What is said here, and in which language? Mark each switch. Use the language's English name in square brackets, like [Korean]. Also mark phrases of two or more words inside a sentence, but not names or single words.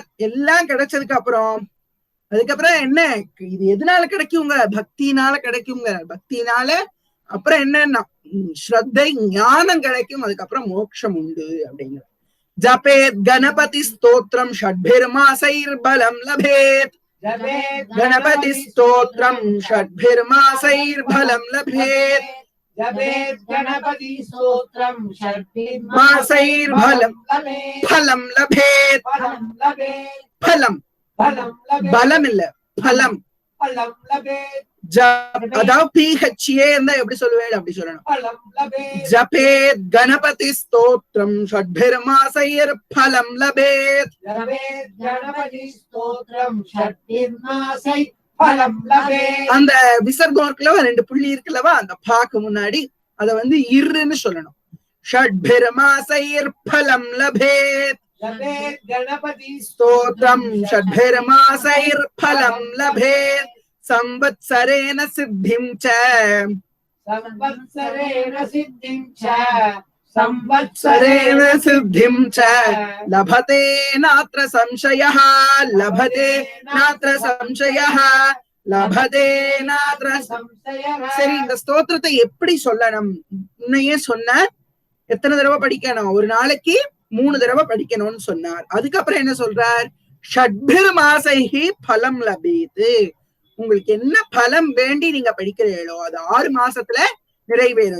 [Tamil] எல்லாம் கிடைச்சதுக்கு அப்புறம் அதுக்கப்புறம் என்ன, இது எதனால கிடைக்குங்க, பக்தினால கிடைக்குங்க. பக்தினால அப்புறம் என்னன்னா ஸ்ரத்தை ஞானம் கிடைக்கும். அதுக்கப்புறம் மோட்சம் உண்டு அப்படிங்கிற. [Sanskrit] जपेत् गणपति स्तोत्रम् षड्भिर्मासैर्फलं लभेत्, गणपति स्तोत्रम षड्भिर्मासैर्बलं लभेत् गणपति स्तोत्रम षड्भिर्मासैर्बलं फलं लभेत् फलं बलम [Tamil] இல்ல फलं அதாவது PHA இருந்தா எப்படி சொல்லுவேன் அப்படி சொல்லணும். [Sanskrit] जपेत् गणपति स्तोत्रम् षड्भिर्मासैर् फलम् लभेत्, [Tamil] அந்த விசர்க்கம் இருக்குல்லவா, 2 புள்ளி இருக்குல்லவா, அந்த பாக்கு முன்னாடி அத இருன்னு சொல்லணும். [Sanskrit] षड्भिर्मासैर् फलम् लभेत् गणपति स्तोत्रम षड्भिर्मासैर फलं लभेत् संवत्सरेण सिद्धिं च संवत्सरेण सिद्धिं च लभते नात्र संशयः लभते नात्र संशयः लभते नात्र संशयः. [Tamil] சரி, இந்த ஸ்தோத்திரத்தை எப்படி சொல்லணும் இன்னையே சொன்ன, எத்தனை தடவை படிக்கணும், ஒரு நாளைக்கு 3 தடவை படிக்கணும்னு சொன்னார். அதுக்கப்புறம் என்ன சொல்றார், [Sanskrit] षड्भिः मासैः फलम् लभेत्. [Tamil] உங்களுக்கு என்ன பலம் வேண்டி நீங்க படிக்கிறீங்களோ அது 6 மாசத்துல நிறைவேறும்.